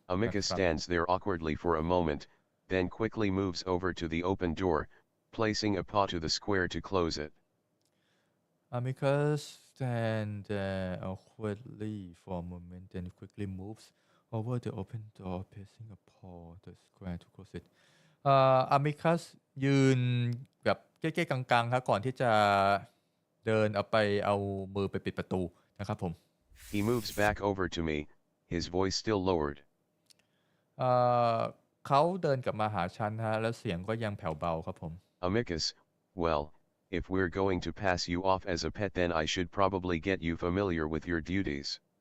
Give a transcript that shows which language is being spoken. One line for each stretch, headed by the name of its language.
English: Amicus stands there awkwardly for a moment, then quickly moves over to the open door, placing a paw to the square to close it. Amicus stands there awkwardly for a moment, then quickly moves over the open door, placing a paw the square to close it.
Thai: Amicus ยืนแบบเก๊ๆกังๆครับก่อนที่จะเดินเอามือไปปิดประตูนะครับผม
English: He moves back over to me, his voice still lowered.
Thai: เขาเดินกลับมาหาฉันฮะแล้วเสียงก็ยังแผ่วเบาครับผม
English: Amicus, well, if we're going to pass you off as a pet then I should probably get you familiar with your duties.